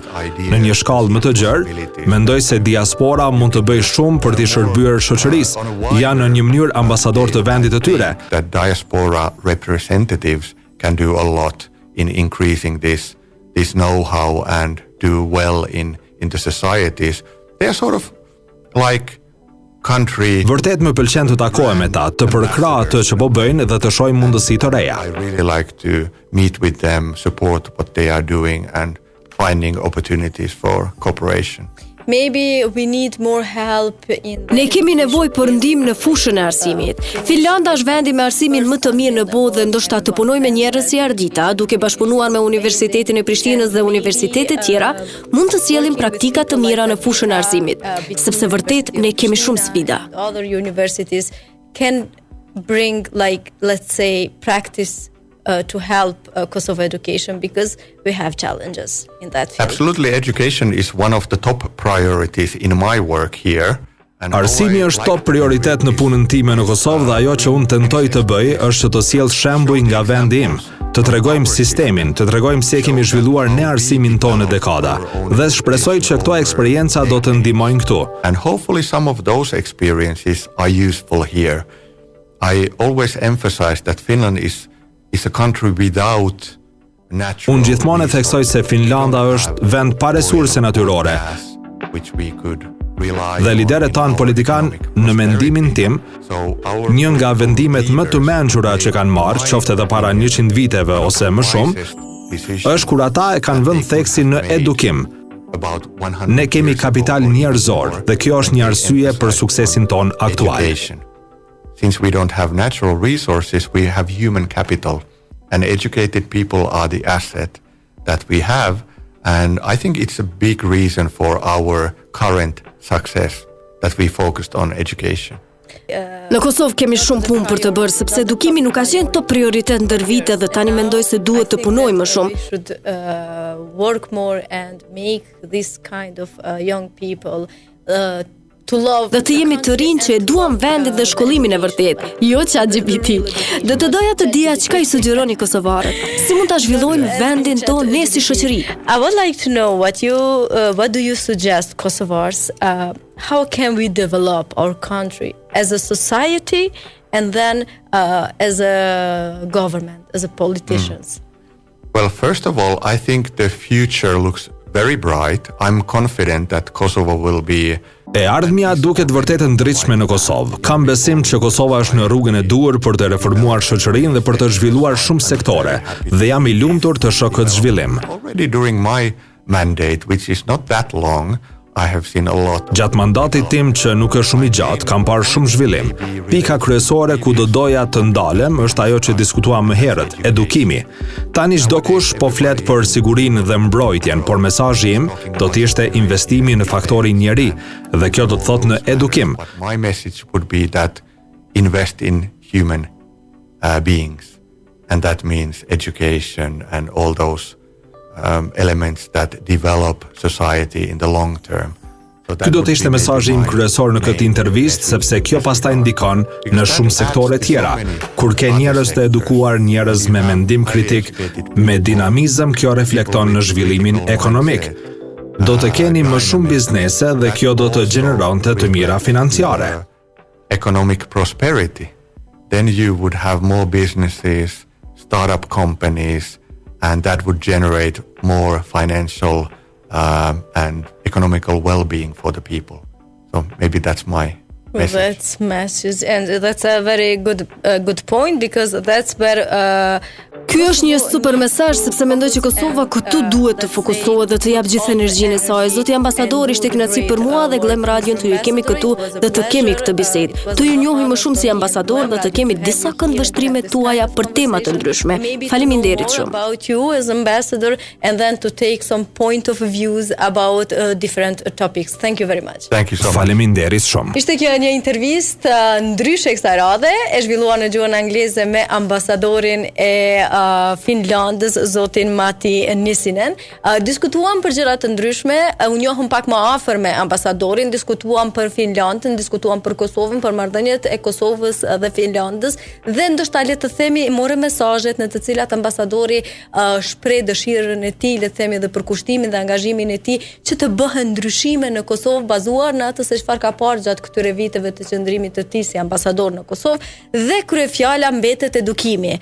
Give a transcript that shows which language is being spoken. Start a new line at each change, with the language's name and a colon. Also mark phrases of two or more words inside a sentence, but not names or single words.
Albanian: Në një shkallë më të gjerë, mendoj se diaspora mund të bëjë shumë për t'i shërbyer shoqërisë. Janë në një mënyrë ambasador të vendit të tyre.
English: That diaspora representatives can do a lot in increasing this know-how and do well in the societies. They're sort of like country.
Albanian: Vërtet më pëlqen të takohem me ta, të përkrah atë që po bëjnë dhe të shoh mundësi të reja.
English: I really like to meet with them, support what they are doing and finding opportunities for cooperation. Maybe we need more help in...
Albanian: Ne kemi nevojë për ndihmë në fushën e arsimit. Finlanda është vendi me arsimin më të mirë në botë dhe ndoshta të punojë me njerëz si Ardita, duke bashkëpunuar me Universitetin e Prishtinës dhe universitete tjera, mund të sjellim praktika të mira në fushën e arsimit, sepse vërtet ne kemi shumë sfida.
English: Other universities can bring, like, let's say, practice to help Kosovo education, because we have challenges in that field. Absolutely, education is one of the top priorities in my work here.
Albanian: Arsimi është top prioritet në punën time në Kosovë dhe ajo që unë tentoj të bëj është që të sjell shembuj nga vendi im, të tregojmë sistemin, të tregojmë si e kemi zhvilluar ne arsimin tonë në dekada dhe shpresoj që këto eksperienca do të ndihmojnë këtu.
English: And hopefully some of those experiences are useful here. I always emphasize that Finland is a country without natural.
Albanian: Unë gjithmonë e theksoj se Finlanda është vend pa resurse natyrore.
English: Which we could rely
Albanian: Dhe liderët tanë politikan, në mendimin tim, një nga vendimet më të mençura që kanë marrë, qoftë edhe para 100 viteve ose më shumë, është kur ata e kanë vënë theksin në edukim. Ne kemi kapital njerëzor dhe kjo është një arsye për suksesin ton aktual.
English: Since we don't have natural resources, we have human capital, and educated people are the asset that we have, and I think it's a big reason for our current success that we focused on education.
Albanian: Në Kosovë kemi shumë punë për të bërë, sepse edukimi nuk ka qenë top prioritet ndër vite dhe tani mendoj se duhet të punojmë më shumë.
English: We should work more and make this kind of young people to love.
Albanian: Dhe të jemi të rinj që e duam vendin dhe shkollimin e vërtet, jo ChatGPT. Dhe të doja të dija çka i sugjeroni kosovarët. Si mund ta zhvillojmë vendin tonë ne si shoqëri?
English: I would like to know what do you suggest Kosovars? How can we develop our country as a society and then as a government, as a politicians? Well, first of all, I think the future looks very bright. I'm confident that Kosovo will be.
Albanian: E ardhmja duket vërtet e ndritshme në Kosovë. Kam besim që Kosova është në rrugën e duhur për të reformuar shoqërinë dhe për të zhvilluar shumë sektore, dhe jam i lumtur të shoh këtë zhvillim.
English: Already during my mandate, which is not that long, I have seen a lot.
Albanian: Gjatë mandatit tim që nuk është shumë i gjatë, kam parë shumë zhvillim. Pika kryesore ku do doja të ndalem është ajo që diskutuam më herët, edukimi. Tani çdo kush po flet për sigurinë dhe mbrojtjen, por mesazhi im do të ishte investimi në faktorin njeri, dhe kjo do të thotë në edukim.
English: But my message would be that invest in human beings, and that means education and all those elements that develop society in the long term.
Albanian: Ky do të ishte mesazhi im kryesor në këtë intervistë, sepse kjo pastaj ndikon në shumë sektore tjera. Kur ke njerëz të edukuar, njerëz me mendim kritik, me dinamizëm, kjo reflekton në zhvillimin ekonomik. Do të keni më shumë biznese dhe kjo do të gjeneronte të mira financiare.
English: Economic prosperity. Then you would have more businesses, startup companies, and that would generate more financial and economical well-being for the people. So maybe that's my message. That's message, and that's a very good point, because that's where
Albanian: Ky është një super mesazh sepse mendoj që Kosova këtu duhet të fokusohet dhe të jap gjithë energjinë e saj. Zoti ambasadori, ishte kënaqësi për mua dhe Glem Radion të ju kemi këtu dhe të kemi këtë bisedë. Të ju njohim më shumë si ambasador dhe të kemi disa këndvështrime tuaja për tema të ndryshme. Faleminderit shumë.
English: About you as ambassador, and then to take some point of views about different topics. Thank you very much. Thank you so much.
Albanian: Faleminderit shumë. Ishte kjo një intervistë ndryshe kësaj radhe, e zhvilluar në gjuhën angleze me ambasadorin e Finlandës, zotin Matti Nissinen. Diskutuam për gjëra të ndryshme, u njohëm pak më afër me ambasadorin, diskutuam për Finlandën, diskutuam për Kosovën, për marrëdhëniet e Kosovës dhe Finlandës, dhe ndoshta le të themi morëm mesazhet në të cilat ambasadori shpreh dëshirën e tij, le të themi, dhe përkushtimin dhe angazhimin e tij që të bëhen ndryshime në Kosovë bazuar në atë se çfarë ka parë gjatë këtyre viteve të qëndrimit të tij si ambasador në Kosovë, dhe kryefjala mbetet edukimi.